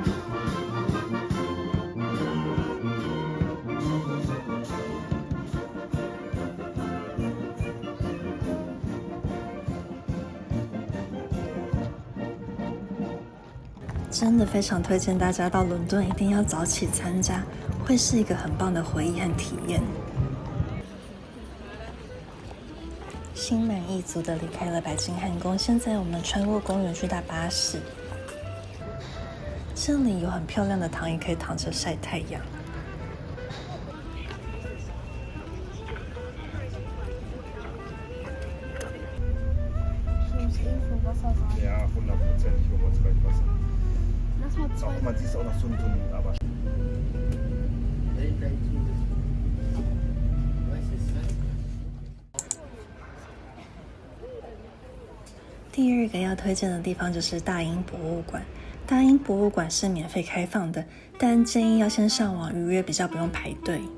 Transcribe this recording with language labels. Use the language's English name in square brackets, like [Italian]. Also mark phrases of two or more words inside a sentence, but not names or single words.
[Chinese] 真的非常推荐大家到伦敦，一定要早起参加，会是一个很棒的回忆和体验。心满意足地离开了白金汉宫，现在我们穿过公园去搭巴士。这里有很漂亮的躺椅，可以躺着晒太阳。 [German] Ja, 100%. Auch man sieht auch noch so ein aber [Chinese] 第二个要推荐的地方就是大英博物馆。大英博物馆是免费开放的，但建议要先上网预约，比较不用排队。